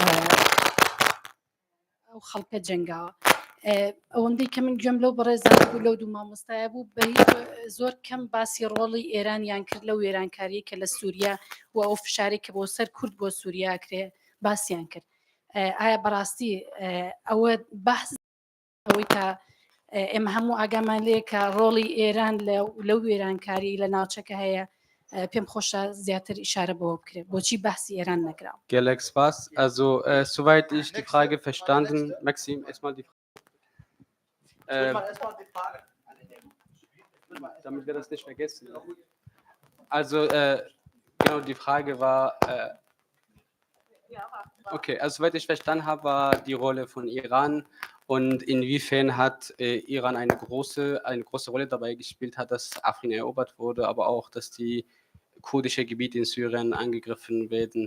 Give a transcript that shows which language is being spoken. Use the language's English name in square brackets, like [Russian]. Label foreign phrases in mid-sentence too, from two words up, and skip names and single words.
[Central Kurdish] ئەو خەڵکە جەنگاوە ئەوەندەی کە من گوێم لەو بەڕێزان بوو لەو دوو مامۆستایە بوو بە زۆر کەم باسی ڕۆڵی ئێرانیان کرد لەو وێرانکاری کە لە سووریا و ئەو فشاری کە بۆ سەر کورد بۆ سووریا کرێ باسییان کرد ئایا بەڕاستی ئەوە بەحث ئەوەی کە ئێمە هەموو ئاگامان لێ کە ڕۆڵی ئێران لەو وێرانکاری لە ناوچەکە هەیە پێم خۆشە زیاتر ئیشارە بەوە بکرێت بۆچی بەحسی ئێران نەکراوە [German] Galax was also soweit ich die Frage verstanden Maxim erstmal die damit wir das nicht vergessen. Also, genau, die Frage war, okay, also soweit ich verstanden habe, war die Rolle von Iran und inwiefern hat Iran eine große Rolle dabei gespielt, hat, dass Afrin erobert wurde, aber auch, dass die kurdische Gebiete in Syrien angegriffen werden.